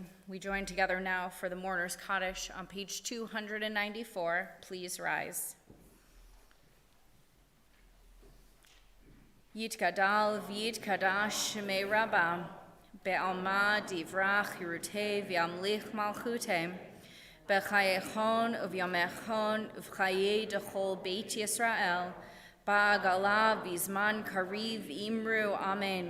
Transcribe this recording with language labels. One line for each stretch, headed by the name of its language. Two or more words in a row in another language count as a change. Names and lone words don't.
English: We join together now for the Mourner's Kaddish on page 294. Please rise.
Aramaic: יתגדל ויתקדש שמה רבא, בעלמא די ברא כרעותה וימליך מלכותה, בחייכון וביומיכון ובחיי דכל בית ישראל, בעגלא ובזמן קריב ואמרו אמן.